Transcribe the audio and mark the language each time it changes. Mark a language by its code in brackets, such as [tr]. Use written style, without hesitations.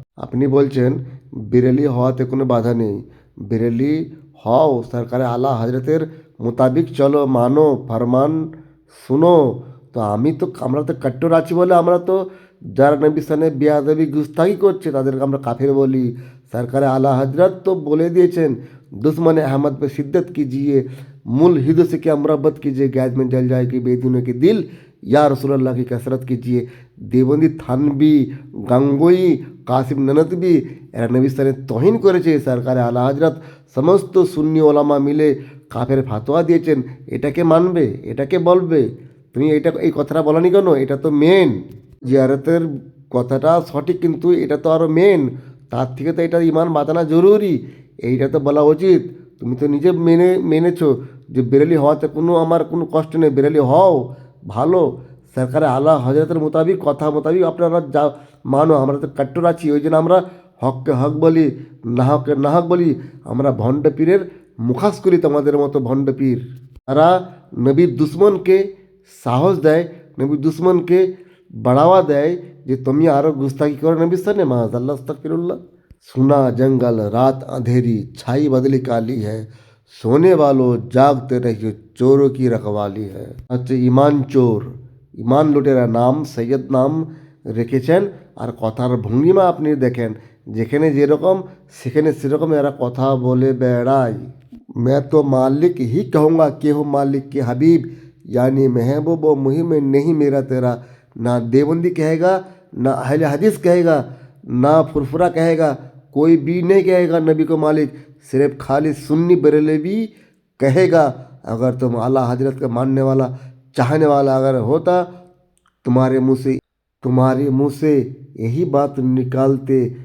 [bn] আপনি বলছেন বেরেলি হওয়াতে কোনো বাধা নেই, বেরেলি হও, সরকারে আলা হজরতের মোতাবিক চলো, মানো, ফরমান শুনো। তো আমরা তো কট্টর আছি বলে আমরা তো যারা নবী সানে বেয়াদবি গুস্তাখি করছে তাদেরকে আমরা কাফের বলি। সরকারে আলা হজরত তো বলে দিয়েছেন [hi] दुश्मन अहमद पे शिद्दत कीजिए, मुल्हिद से क्या मुरब्बत कीजिए, गैस में जल जाएगी बेदीनों के दिल, या रसूलुल्लाह की कसरत कीजिए। देवबंदी थानवी, गंगोई, [bn] কাসিম নানতবি এরা নবী স্থানে তহিন করেছে। সরকারে আলা হজরত সমস্ত সুন্নি ওলামা মিলে কাফের ফাতোয়া দিয়েছেন। এটাকে মানবে, এটাকে বলবে। তুমি এই কথাটা বলনি কেন? এটা তো মেন জিয়ারতের কথাটা সঠিক, কিন্তু এটা তো আরও মেন। তার থেকে তো এটা ইমান বাঁচানো জরুরি, এইটা তো বলা উচিত। তুমি তো নিজে মেনেছো যে বেরেলি হওয়াতে আমার কোনো কষ্ট নেই, বেরেলি হও ভালো। সরকারে আলা হজরতের মোতাবিক কথা মোতাবিক আপনারা যা মানো, আমরা তো কাট্টর আছি, ওই জন্য আমরা হককে হক বলি, না হককে না হক বলি। আমরা ভণ্ড পীরের মুখাস করি, তোমাদের মতো ভণ্ড পীর। তারা নবীর দুশ্মনকে সাহস দেয়, নবীর দুশ্মনকে बढ़ावा দেয় যে তুমি আরও গুস্তাখি করো নবীর সামনে। মাআযাল্লাহ, আস্তাগফিরুল্লাহ। [hi] सुना जंगल रात अंधेरी छाई बदली काली है, सोने वालों जागते रहिए चोरों की रखवाली है। [bn] হচ্ছে ইমান চোর, ইমান লুটেরা নাম সৈয়দ নাম রেখেছেন। আর কথার ভঙ্গিমা আপনি দেখেন, যেখানে যেরকম সেখানে সেরকম এরা কথা বলে বেড়ায়। [hi] मैं तो मालिक ही कहूँगा कि हो मालिक के हबीब, यानी महबूब व मुहिम नहीं मेरा तेरा। ना देवबंदी कहेगा, ना अहले हदीस कहेगा, ना फुरफुरा कहेगा, कोई भी नहीं कहेगा नबी को मालिक। सिर्फ खाली सुन्नी बरेलवी कहेगा। अगर तुम आला हजरत का मानने वाला चाहने वाला अगर होता, तुम्हारे मुँह से यही बात निकालते।